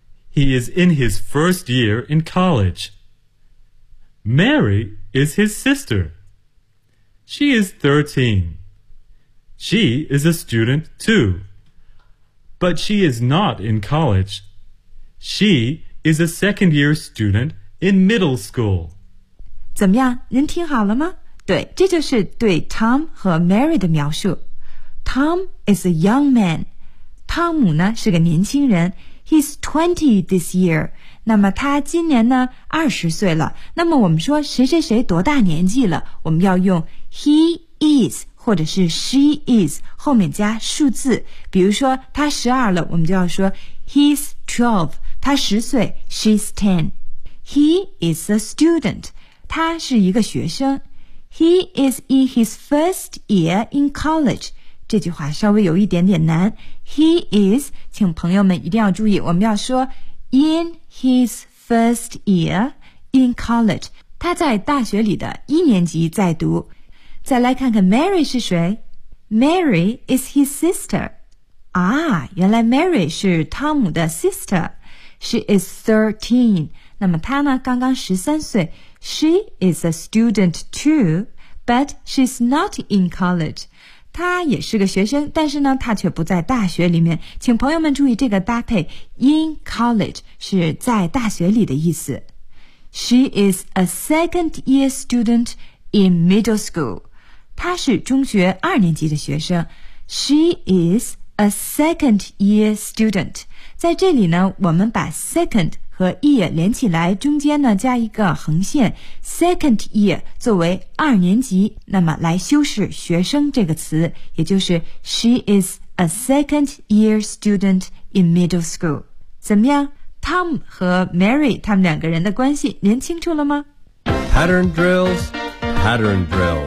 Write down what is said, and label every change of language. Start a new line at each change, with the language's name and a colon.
English: He is in his first year in college. Mary is his sister. She is 13. She is a student too. But she is not in college. She is a second-year student in middle school.
Chinese: 怎么样？您听好了吗？对，这就是对 Tom 和 Mary 的描述。
English: Tom is a young man.
Chinese: 汤姆呢是个年轻人。
English: He's 20 this year.
Chinese: 那么他今年呢20岁了。那么我们说谁谁谁多大年纪了，我们要用
English: he is.
Chinese: 或者是 she is 后面加数字，比如说他12了，我们就要说
English: he's 12,
Chinese: 他10岁
English: she's 10. He is a student,
Chinese: 他是一个学生。
English: He is in his first year in college,
Chinese: 这句话稍微有一点点难。
English: He is,
Chinese: 请朋友们一定要注意，我们要说
English: in his first year in college,
Chinese: 他在大学里的一年级在读。再来看看 Mary 是谁？
English: Mary is his sister.
Chinese: 啊，原来 Mary 是汤姆的 sister.
English: She is 13.
Chinese: 那么她呢，刚刚13岁。
English: She is a student too, but she's not in college.
Chinese: 她也是个学生，但是呢，她却不在大学里面。请朋友们注意这个搭配， in college 是在大学里的意思。
English: She is a second year student in middle school.
Chinese: 她是中学二年级的学生。
English: She is a second year student.
Chinese: 在这里呢，我们把 second 和 year 连起来，中间呢加一个横线， second year 作为二年级，那么来修饰学生这个词，也就是
English: She is a second year student in middle school.
Chinese: 怎么样？ Tom 和 Mary 他们两个人的关系连清楚了吗？
English: Pattern drills, pattern drills.